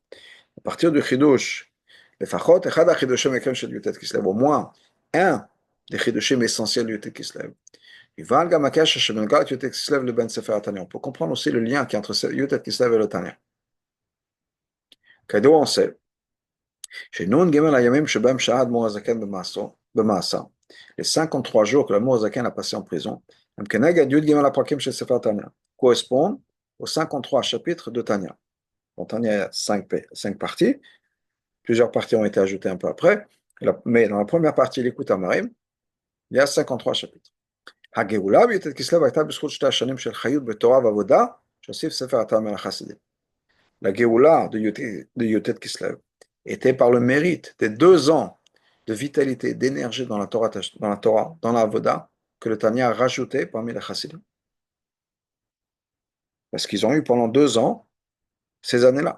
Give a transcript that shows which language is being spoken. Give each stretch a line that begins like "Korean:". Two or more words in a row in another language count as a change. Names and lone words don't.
French: À partir du chidush, au moins un des chidushim essentiels du Yutet Kislev. On peut comprendre aussi le lien qui est entre Yutet Kislev et le Tanya. כידוע on sait,
Hebrew: שנון ג' הימים שבהם שהה האדמו"ר הזקן במאסר,
French: les 53 jours que l'Admour Zaken a passé en prison, correspondent aux 53 chapitres de Tanya. Dans Tanya, il y a 5 parties. Plusieurs parties ont été ajoutées un peu après. Mais dans la première partie, l'écoute Amarim, il y a 53 chapitres.
Hebrew: הגאולה בי"ט כסלו הייתה בזכות 2 השנים של חיות בתורה ועבודה, שהוסיף ספר התורה החסידים.
French: La Géoula de Yotet Kislev était par le mérite des 2 ans de vitalité, d'énergie dans la Torah, dans la Avoda, que le Tanya a rajouté parmi les Chassidim. Parce qu'ils ont eu pendant 2 ans ces années-là.